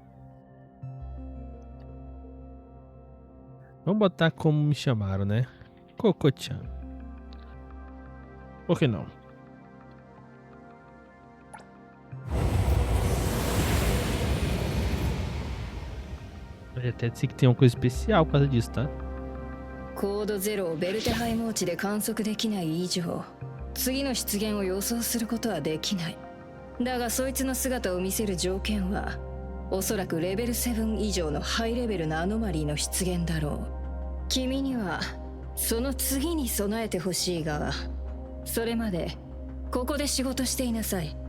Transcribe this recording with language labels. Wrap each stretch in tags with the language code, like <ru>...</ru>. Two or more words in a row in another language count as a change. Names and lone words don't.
<pt>Vamos botar como me chamaram, né? Cocotian. Por que não? Pode até dizer que tem uma coisa especial por causa disso, tá?</pt> <ja>コード0をベルテハイモーチで観測できない以上、次の出現を予想することはできない。だがそいつの姿を見せる条件はおそらくレベル7以上のハイレベルなアノマリーの出現だろう。君にはその次に備えてほしいが、それまでここで仕事していなさい。</ja>